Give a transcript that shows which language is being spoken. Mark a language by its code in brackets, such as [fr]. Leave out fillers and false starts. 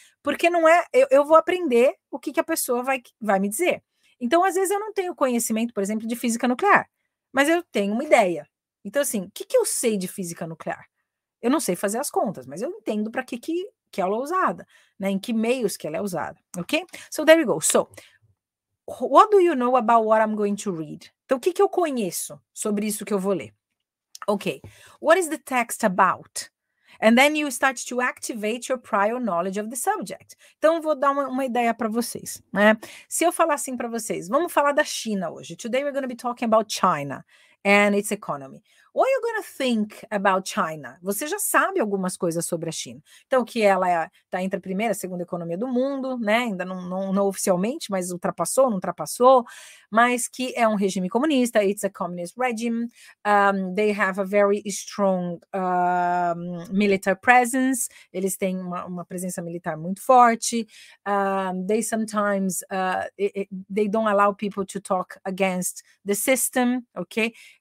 [pt] Porque não é, eu vou aprender o que a pessoa vai me dizer. Então, às vezes, eu não tenho conhecimento, por exemplo, de física nuclear, mas eu tenho uma ideia. Então, assim, o que que eu sei de física nuclear? Eu não sei fazer as contas, mas eu entendo para que ela é usada, né? Em que meios que ela é usada, ok? [en] So there we go. So, what do you know about what I'm going to read? [pt] Então, o que que eu conheço sobre isso que eu vou ler? [en] Ok. What is the text about? And then you start to activate your prior knowledge of the subject. [pt] Então, vou dar uma ideia para vocês, né? Se eu falar assim para vocês, vamos falar da China hoje. [en] Today we're going to be talking about China and its economy. What are you gonna think about China? [pt] Você já sabe algumas coisas sobre a China. Então, que ela está entre a primeira e a segunda economia do mundo, né? Ainda não oficialmente, mas ultrapassou, não ultrapassou, mas que é um regime comunista, [en] it's a communist regime, they have a very strong military presence, [pt] eles têm uma presença militar muito forte, [en] they sometimes, they don't allow people to talk against the system, ok?